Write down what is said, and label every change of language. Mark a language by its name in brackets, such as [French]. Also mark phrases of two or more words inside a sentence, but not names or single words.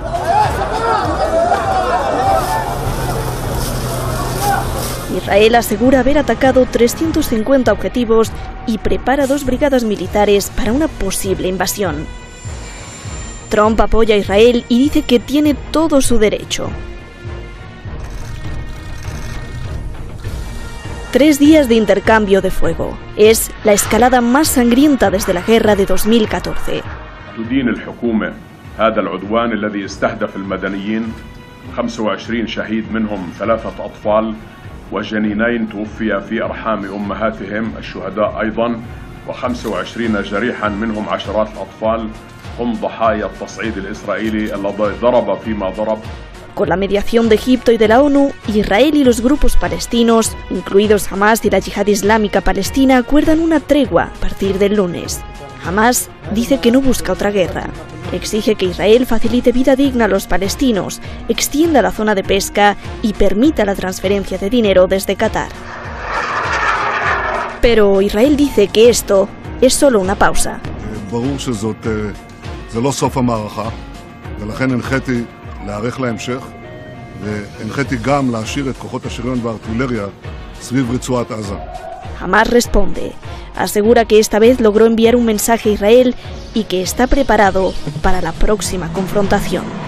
[Spanish] Israel asegura haber atacado 350 objetivos y prepara 2 brigadas militares para una posible invasión. Trump apoya a Israel y dice que tiene todo su derecho. 3 días de intercambio de fuego. Es la escalada más sangrienta desde la guerra de 2014. [Arabic] تدين الحكومة هذا العدوان الذي استهدف المدنيين 25 شهيد منهم 3 أطفال وجنينين توفيا في أرحام أمهاتهم الشهداء أيضا و25 جريحا منهم عشرات الأطفال هم ضحايا التصعيد الإسرائيلي الذي ضرب فيما ضرب. [Spanish] Con la mediación de Egipto y de la ONU, Israel y los grupos palestinos, incluidos Hamas y la Yihad Islámica Palestina, acuerdan una tregua a partir del lunes. Hamas dice que no busca otra guerra. Exige que Israel facilite vida digna a los palestinos, extienda la zona de pesca y permita la transferencia de dinero desde Qatar. Pero Israel dice que esto es solo una pausa. [Hebrew] להאריך להמשך, והנחיתי גם להשאיר את כוחות השריון והארטילריה סביב רצועת עזה. [Spanish] Hamas responde. Asegura que esta vez logró enviar un mensaje a Israel y que está preparado para la próxima confrontación.